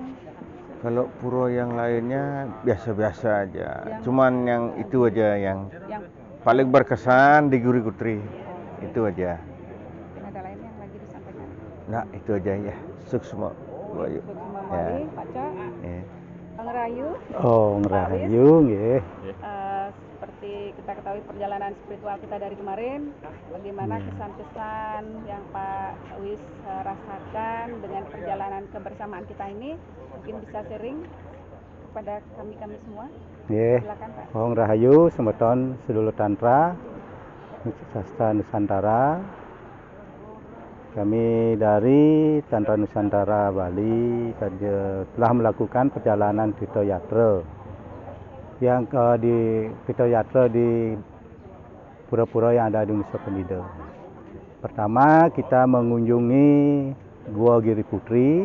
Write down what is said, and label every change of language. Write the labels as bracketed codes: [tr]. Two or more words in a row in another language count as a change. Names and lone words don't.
[id] Kalau pura yang lainnya biasa-biasa aja. Yang- Cuman yang itu aja yang yang paling berkesan di Guri Putri. Itu aja. mungkin ada lain yang lagi disampaikan. Nah, itu aja ya. Sukses Bayu. Sukses Ya. Pak Cok, Ya. Bang Rayu. [ban] Oh, ngerayu nggih. [id] Seperti kita ketahui perjalanan spiritual kita dari kemarin, bagaimana kesan-kesan yang Pak Wis rasakan dengan perjalanan kebersamaan kita ini, mungkin bisa sharing kepada kami semua. Nggih. Silakan Pak. [ban] Oh, ngerayu semeton sedulur tantra Sastra Nusantara. [id] Kami dari Tantra Nusantara Bali telah melakukan perjalanan Tirta Yatra yang di Tirta Yatra di pura-pura yang ada di Nusa Penida. Pertama kita mengunjungi Gua Giri Putri.